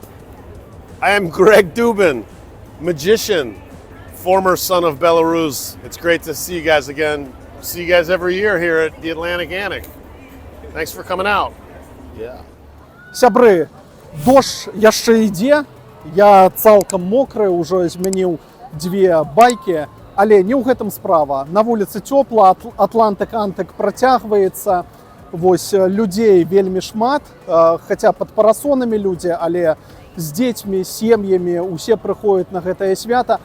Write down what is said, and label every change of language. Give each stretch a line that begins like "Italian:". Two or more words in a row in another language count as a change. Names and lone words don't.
English: I am Greg Dubin, magician, former son of Belarus. It's great to see you guys again. See you guys every year here at the Atlantic Antic. Thanks for coming out. Yeah.
Belarusian: Сябры, дождж яшчэ ідзе. Я цалкам мокры, ўжо змяніў 2 байкі. Але не ў гэтым справа. На вуліцы цёпла, Атлантык-Антык працягваецца. Вось людзей вельмі шмат, хаця пад парасонамі людзі, але з дзецьмі, сем'ямі, усе прыходзяць на гэтае свята.